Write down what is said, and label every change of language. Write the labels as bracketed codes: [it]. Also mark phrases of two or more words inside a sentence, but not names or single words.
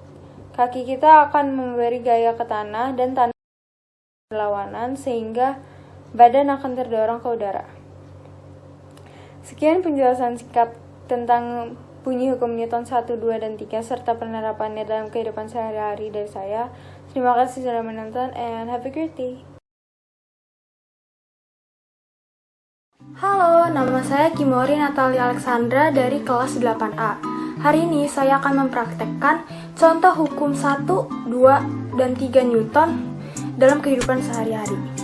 [id] Kaki kita akan memberi gaya ke tanah dan tanah berlawanan sehingga badan akan terdorong ke udara. Sekian penjelasan singkat tentang bunyi hukum Newton 1, 2, dan 3 serta penerapannya dalam kehidupan sehari-hari dari saya. Terima kasih sudah menonton [en] and have a great day. [id] Halo, nama saya Kimori Natalia Alexandra dari kelas 8A. Hari ini saya akan mempraktekkan contoh hukum 1, 2, dan 3 Newton dalam kehidupan sehari-hari.